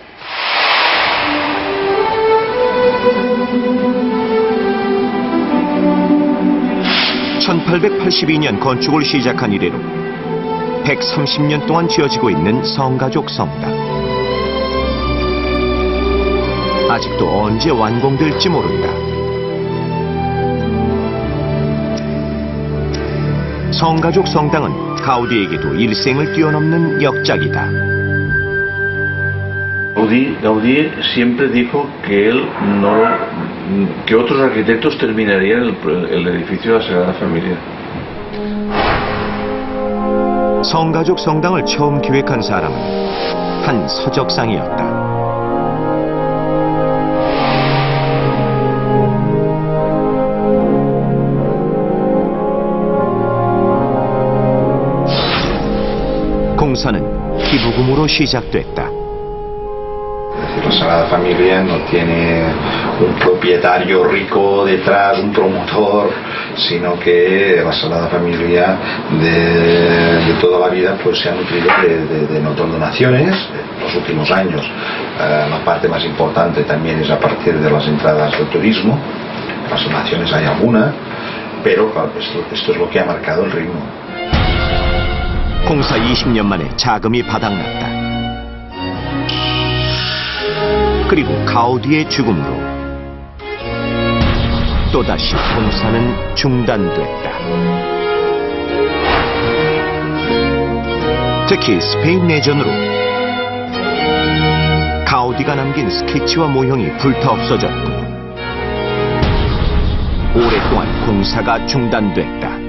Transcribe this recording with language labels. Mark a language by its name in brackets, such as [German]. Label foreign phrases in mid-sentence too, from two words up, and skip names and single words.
[Korean] (1882년) 건축을 시작한 이래로 130년 동안 지어지고 있는 성가족 성당. 아직도 언제 완공될지 모른다. 성가족 성당은 가우디에게도 일생을 뛰어넘는 역작이다. [Spanish] Gaudí siempre dijo que él que otros arquitectos terminarían el edificio de la Sagrada Familia. [Korean] 성가족 성당을 처음 기획한 사람은 한 서적상이었다. 공사는 기부금으로 시작됐다. [Spanish] La Sagrada Familia no tiene un propietario rico detrás, un promotor, sino que la Sagrada Familia de toda la vida pues se ha nutrido de donaciones en los últimos años. La parte más importante también es a partir de las entradas del turismo. Las donaciones hay alguna, pero claro, esto es lo que ha marcado el ritmo. [Korean] 공사 20년 만에 자금이 바닥났다. 그리고 가우디의 죽음으로 또다시 공사는 중단됐다. 특히 스페인 내전으로 가우디가 남긴 스케치와 모형이 불타 없어졌고 오랫동안 공사가 중단됐다.